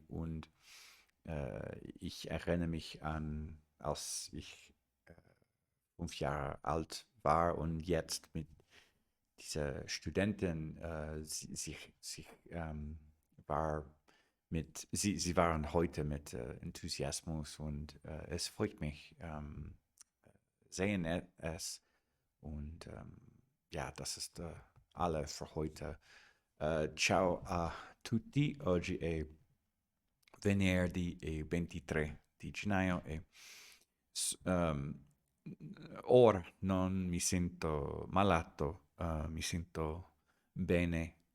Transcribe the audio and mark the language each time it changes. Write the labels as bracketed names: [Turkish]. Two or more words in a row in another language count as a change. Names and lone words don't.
[German] Und ich erinnere mich an, als ich 5 Jahre alt war und jetzt mit dieser Studentin, war sie waren heute mit Enthusiasmus und es freut mich, sehen es. Und ja, das ist alle für heute. [Italian] Ciao a tutti, oggi è venerdì 23 di gennaio e s- ehm, ora non mi sento malato, mi sento bene,